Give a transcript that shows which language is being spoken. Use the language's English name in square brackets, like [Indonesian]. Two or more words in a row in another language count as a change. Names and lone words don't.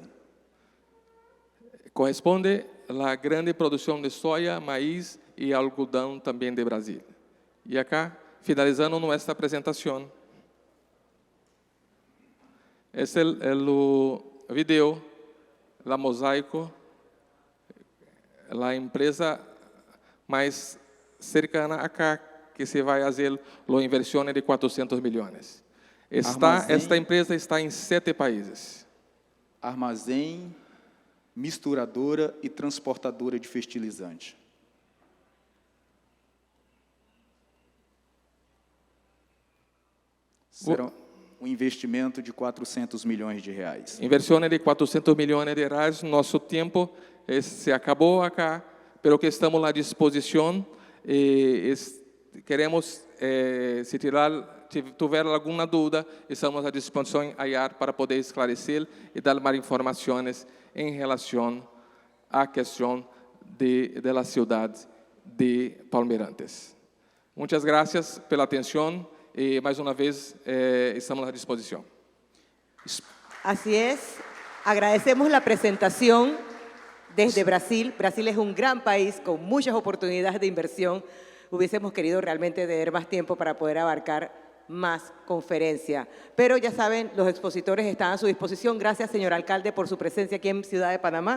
[Portuguese] Corresponde à grande produção de soja, maíz e algodão também do Brasil. E acá, finalizando nossa apresentação, esse é o vídeo, a Mosaico, a empresa mais cercana acá, que se vai fazer a inversão de 400 milhões. Esta empresa está em 7 países. Armazém, misturadora e transportadora de fertilizante. Será um investimento de 400 milhões de reais. Inversão de 400 milhões de reais. Nosso tempo se acabou acá, pero que estamos à disposição. Queremos, se tiver alguma dúvida, estamos à disposição para poder esclarecer e dar mais informações em relação à questão da cidade de Palmeirantes. Muitas graças pela atenção e, mais uma vez, estamos à disposição. [Spanish] Así es, agradecemos la presentación desde Brasil. Brasil es un gran país con muchas oportunidades de inversión. Hubiésemos querido realmente tener más tiempo para poder abarcar más conferencia. Pero ya saben, los expositores están a su disposición. Gracias, señor alcalde, por su presencia aquí en Ciudad de Panamá.